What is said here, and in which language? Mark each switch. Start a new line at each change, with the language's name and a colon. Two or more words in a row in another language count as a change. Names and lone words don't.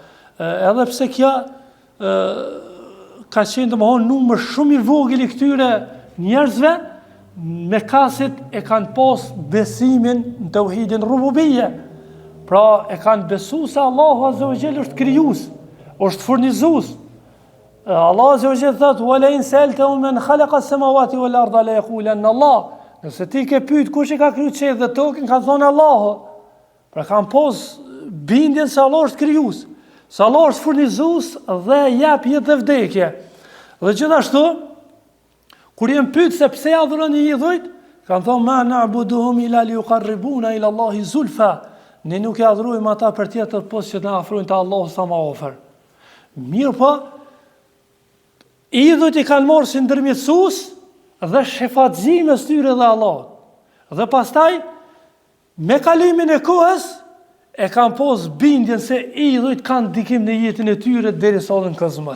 Albanian: Edhe pse kjo ka qenë domethënë numër shumë i vogël i këtyre njerëzve, me kasit e kanë pas besimin në tauhidin rububie. Pra e kanë besu se Allahu
Arabic: عز وجل
Albanian: është krijues, është furnizues. Allahu
Arabic: عز وجل
Albanian: thotë:
Arabic: "ولئن سألتهم من خلق السماوات والأرض ليقولن الله."
Albanian: Nëse ti ke pyet kush e ka krijuar qiellin dhe tokën, kanë thonë Allahu. Pra kanë pas bindjen se Allah është krijues, se Allah është furnizues dhe jep jetë dhe vdekje. Dhe gjithashtu, kur jem pyet se pse adhuroni idhujt, kanë thonë
Arabic: ما نعبدهم إلا ليقربونا إلى الله زلفى.
Albanian: Ne nuk e adhurojmë ata për tjetër post që të na afrojnë te Allahu sa më afër. Mirë po, idhujt i kanë marrë si ndërmjetësues dhe shefatëzi mes tyre dhe Allahut. Dhe pastaj me kalimin e kohës e kanë pos bindjen se idhujt kanë ndikim në jetën e tyre derisa në këzmës.